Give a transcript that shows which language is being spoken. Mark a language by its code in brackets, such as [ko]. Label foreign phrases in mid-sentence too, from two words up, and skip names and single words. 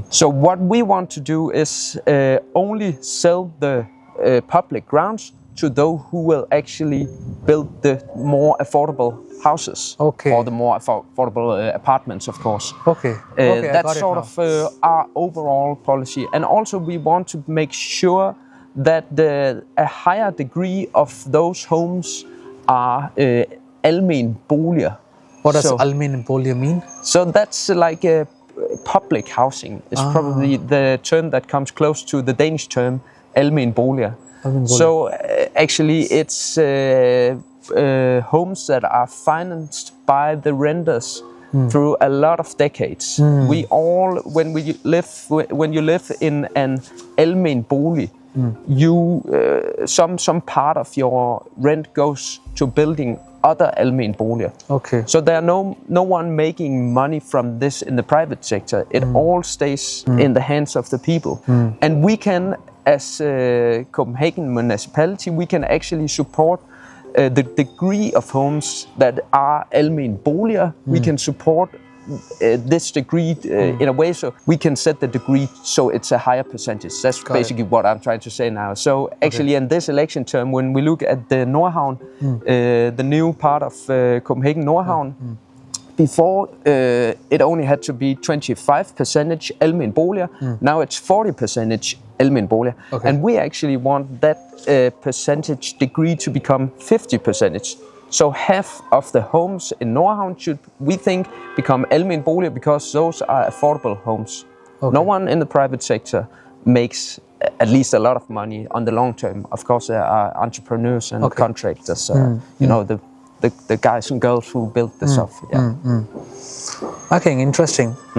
[en] So what we want to do is only sell the public grounds to those who will actually build the more affordable houses, Okay. or the more affordable apartments, of course. Okay. Okay, I got That's it sort now. of our overall policy. And also we want to make sure that a higher degree of those homes are [da] almen boliger. [en] What does So- [da] almen boliger [en] mean? So that's like a public housing is probably the term that comes close to the Danish term [da] almen boliger. Almen boliger. [en] So actually it's homes that are financed by the renters through a lot of decades. We all, when you live in an [da] almen bolig, [en] you some part of your rent goes to building other [da] almen boliger. [en] Okay. So there are no one making money from this in the private sector. It all stays in the hands of the people. And we can, as Copenhagen municipality, we can actually support the degree of homes that are [da] almen boliger. [en] We can support this degree in a way, so we can set the degree so it's a higher percentage. That's basically what I'm trying to say now. So actually in this election term, when we look at the Nordhavn, the new part of Copenhagen Nordhavn, before it only had to be 25% [da] almen boliger. [en] Now it's 40% [da] almen boliger. [en] Okay. And we actually want that percentage degree to become 50%. So half of the homes in Nordhavn should, we think, become [da] almen boliger, [en] because those are affordable homes. Okay. No one in the private sector makes at least a lot of money on the long term. Of course, there are entrepreneurs and contractors, you know, the guys and girls who build the stuff. Yeah. Okay, interesting.